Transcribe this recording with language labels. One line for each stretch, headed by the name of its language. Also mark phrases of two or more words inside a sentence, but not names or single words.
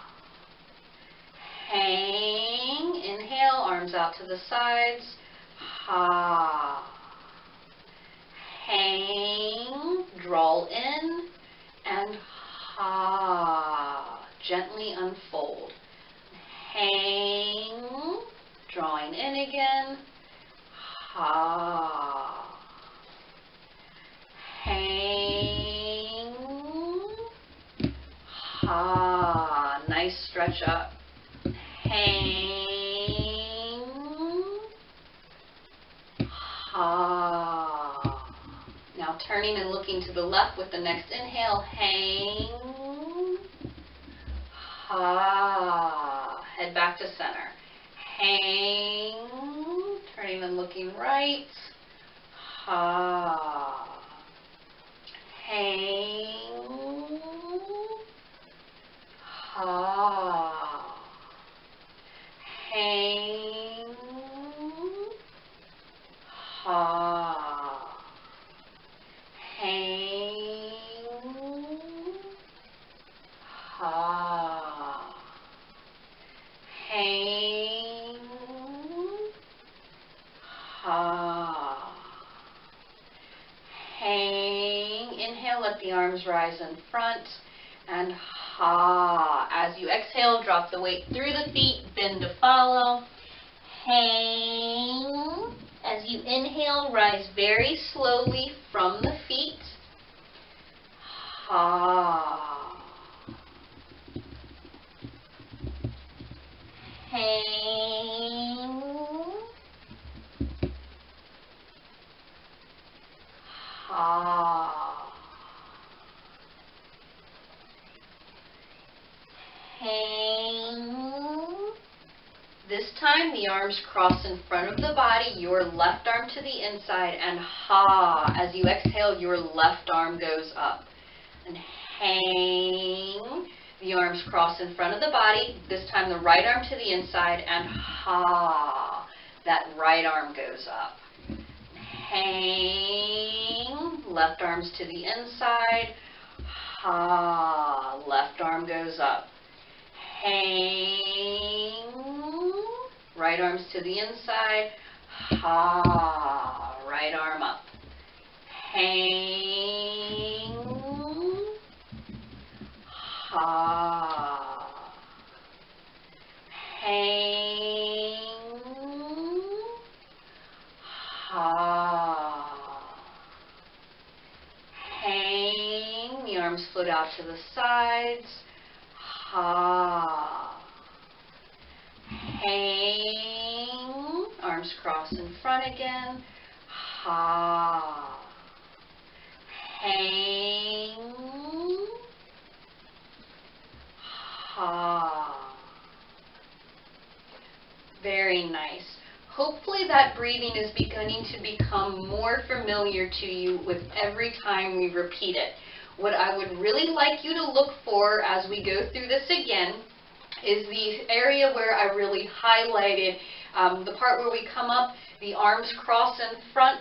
English: Hang, inhale, arms out to the sides, ha. Hang, draw in, and ha. Gently unfold. Hang, drawing in again, ha. Hang, ha. Nice stretch up. Hang, ha. Now turning and looking to the left with the next inhale. Hang, ha. Head back to center. Hang, turning and looking right. Ha. Hang, ha. Hang, ha. Hang, ha. Hang, ha. Hang, inhale, let the arms rise in front, and ha. As you exhale, drop the weight through the feet, bend to follow. Hang. As you inhale, rise very slowly from the feet. Ha. Hang. Ha. Hang. This time the arms cross in front of the body, your left arm to the inside, and ha. As you exhale, your left arm goes up. And hang. The arms cross in front of the body, this time the right arm to the inside, and ha. That right arm goes up. Hang. Left arms to the inside, ha. Left arm goes up. Hang. Right arms to the inside, ha. Right arm up. Hang. Ha. Hang. Ha. Hang. The arms float out to the sides. Ha. Hang. Arms cross in front again. Ha. Hang. Ha. Very nice. Hopefully that breathing is beginning to become more familiar to you with every time we repeat it. What I would really like you to look for as we go through this again is the area where I really highlighted the part where we come up, the arms cross in front.